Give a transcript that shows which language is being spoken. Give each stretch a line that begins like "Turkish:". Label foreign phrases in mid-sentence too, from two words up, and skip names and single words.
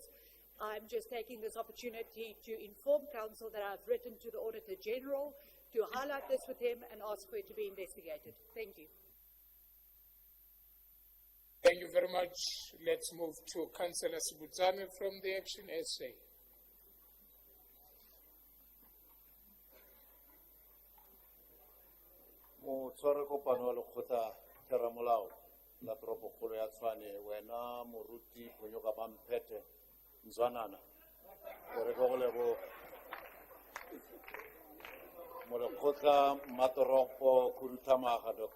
English: I'm just taking this opportunity to inform council that I've written to the Auditor General to highlight this with him and ask for it to be investigated. Thank you. Thank you very much. Let's move to Councillor Sibudzane from the Action SA.
Tswana: Motshware kopano wa lekgotla theramolao la toropokgolo ya Tshwane, wena moruti Phonyoka Mampete Mzwanana, re go lebo mo lekgotla Matoropo Khuduthamaga Dr.